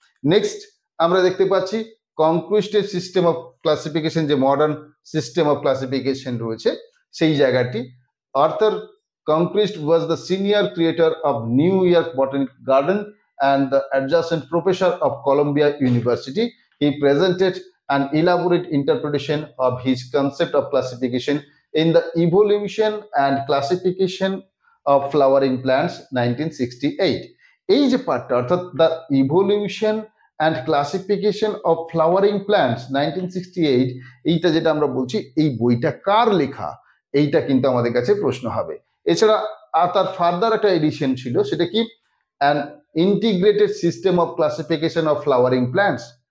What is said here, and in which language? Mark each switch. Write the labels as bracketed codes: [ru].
[bn] Next আমরা দেখতে পাচ্ছি কনক্রুস্টেড সিস্টেম অফ ক্লাসিফিকেশন, যে মডার্ন সিস্টেম অফ ক্লাসিফিকেশন রয়েছে সেই জায়গাটি। [en] Arthur Cronquist was the senior creator of New York botanic garden and the adjacent professor of Columbia University. He presented an elaborate interpretation of his concept of classification in the Evolution and Classification of Flowering Plants 1968. [bn] এই যে পার্টটা, অর্থাৎ the evolution and classification of flowering plants 1968, এইটা যেটা আমরা বলছি, এই বইটা কার লেখা, এইটা কিন্তু আমাদের কাছে প্রশ্ন হবে। এছাড়া তার ফার্দার একটা এডিশন ছিল, সেটা কি [en] an integrated system of classification of flowering plants।